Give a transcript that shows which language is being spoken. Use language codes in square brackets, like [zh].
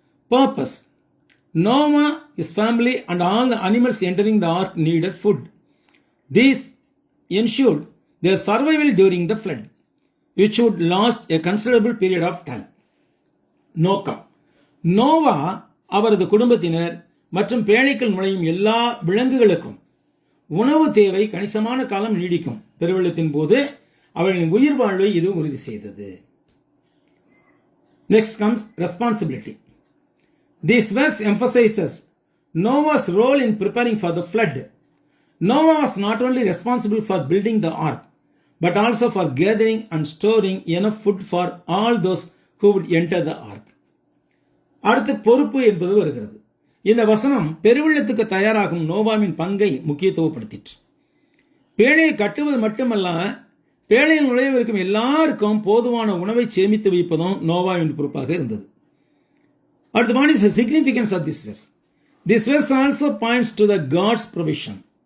[en] Purpose. Noah, his family and all the animals entering the ark needed food. These ensured their survival during the flood, which would last a considerable period of time. [ta] நோக்கம். நோவா அவரது குடும்பத்தினர் மற்றும் பேழைக்குள் நுழையும் எல்லா விலங்குகளுக்கும் உணவு தேவை கணிசமான காலம் நீடிக்கும். பெருவெள்ளத்தின் போது அவர்களின் உயிர் வாழ்வை இது உறுதி செய்தது. [en] Next comes responsibility. This verse emphasizes Noah's role in preparing for the flood. Noah was not only responsible for building the ark, but also for gathering and storing enough food for all those who would enter the ark. [ta] அடுத்து பொறுப்பு என்பது வருகிறது. இந்த வசனம் பெருவெள்ளத்துக்கு தயாராகும் நோவாவின் பங்கை முக்கியத்துவப்படுத்திற்று. பேழையை கட்டுவது மட்டுமல்ல, பேழையில் நுழைவிருக்கும் எல்லாருக்கும் போதுமான உணவை சேமித்து வைப்பதும் நோவாவின் பொறுப்பாக இருந்தது. அடுத்து, [en] what is the significance of this verse? This verse also points to the God's provision.